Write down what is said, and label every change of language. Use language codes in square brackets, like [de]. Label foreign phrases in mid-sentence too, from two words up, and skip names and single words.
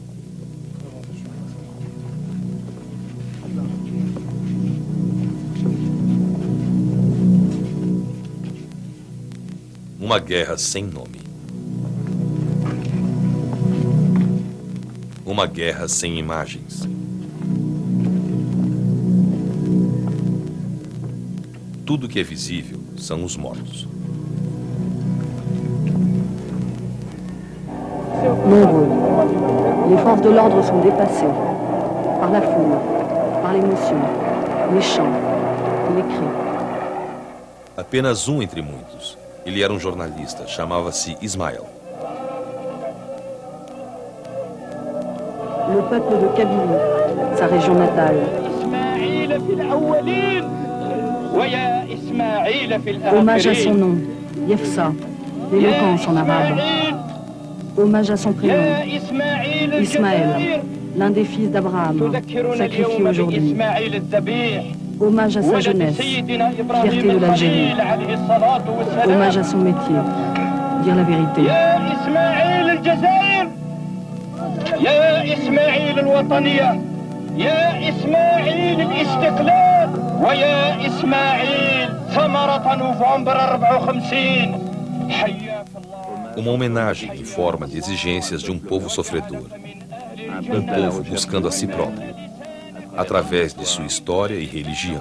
[pt] Uma guerra sem nome. Uma guerra sem imagens. Tudo que é visível são os mortos. [fr] Nombreux, les forces de l'ordre sont dépassées par la foule, par l'émotion, les chants, les cris. [pt] Apenas um entre muitos. Ele era um jornalista, chamava-se Ismaël. [fr] Le peuple de Kabylie, sa région natale. Hommage à son nom, Yefsa, l'éloquence en arabe. Hommage à son prénom, Ismaël, l'un des fils d'Abraham, sacrifié aujourd'hui. Hommage à sa jeunesse, fierté de l'Algérie. Hommage à son métier, dire la vérité. [ar] يا إسماعيل الوطنية يا إسماعيل الاستقلال ويا إسماعيل ثمرة نوفمبر 54 حياك الله. [pt] Uma homenagem em forma de exigências de um povo sofredor. Um povo buscando a si próprio, através de sua história e religião.